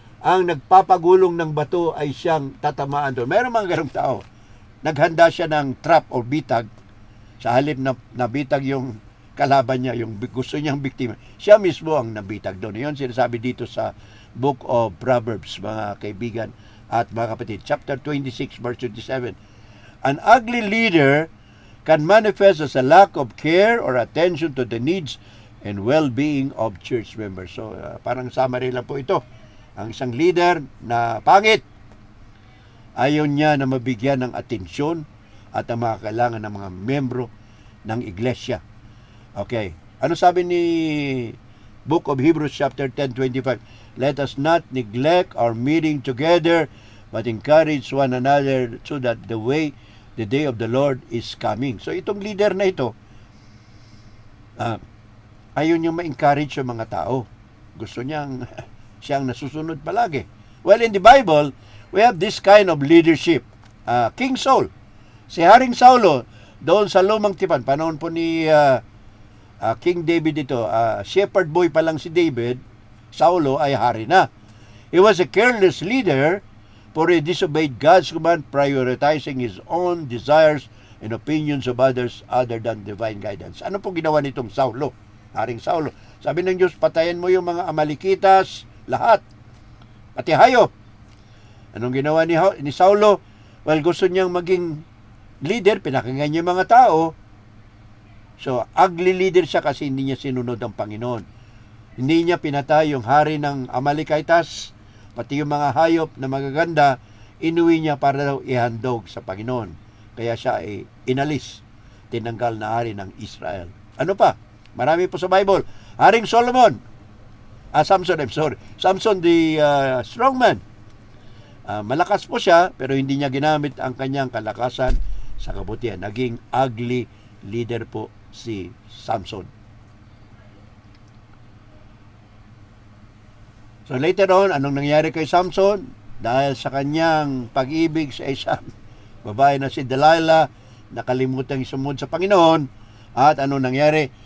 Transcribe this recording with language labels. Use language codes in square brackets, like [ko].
[tl] Ang nagpapagulong ng bato ay siyang tatamaan doon. Mayroon mga ganong tao. Naghanda siya ng trap o bitag sa halip na bitag yung kalaban niya, yung gusto niyang biktima. Siya mismo ang nabitag doon. Yun sinasabi dito sa Book of Proverbs, mga kaibigan at mga kapatid. [en] Chapter 26, verse 27. An ugly leader can manifest as a lack of care or attention to the needs and well-being of church members. [tl] So, parang summary lang po ito. Ang isang leader na pangit, ayaw niya na mabigyan ng atensyon at ang mga kailangan ng mga membro ng iglesia. Okay. Ano sabi ni Book of Hebrews chapter 10:25? [en] Let us not neglect our meeting together, but encourage one another so that the day of the Lord is coming. [tl] So itong leader na ito, ayaw niyang ma-encourage yung mga tao. Gusto niyang siyang nasusunod palagi. [en] Well, in the Bible, we have this kind of leadership. [tl] King Saul, si Haring Saulo, doon sa Lumang Tipan, panahon po ni King David ito, shepherd boy pa lang si David, Saulo ay hari na. [en] He was a careless leader, for he disobeyed God's command, prioritizing his own desires and opinions of others other than divine guidance. [tl] Ano po ginawa nitong Saulo? Haring Saulo. Sabi ng Diyos, patayin mo yung mga Amalekitas, lahat. Pati hayop. Anong ginawa ni Saulo? Well, gusto niyang maging leader, pinakinggan niya yung mga tao. So, ugly leader siya kasi hindi niya sinunod ang Panginoon. Hindi niya pinatay yung hari ng Amalekitas, pati yung mga hayop na magaganda, inuwi niya para daw ihandog sa Panginoon. Kaya siya ay inalis, tinanggal na hari ng Israel. Ano pa? Marami po sa Bible. [en] Haring Solomon, Samson, I'm sorry. Samson the strong man. [tl] Malakas po siya, pero hindi niya ginamit ang kanyang kalakasan sa kabutihan. Naging ugly leader po si Samson. [en] So later on, [tl] anong nangyari kay Samson? Dahil sa kanyang pag-ibig sa isang babae na si Delilah, nakalimutan sumunod sa Panginoon. At anong nangyari?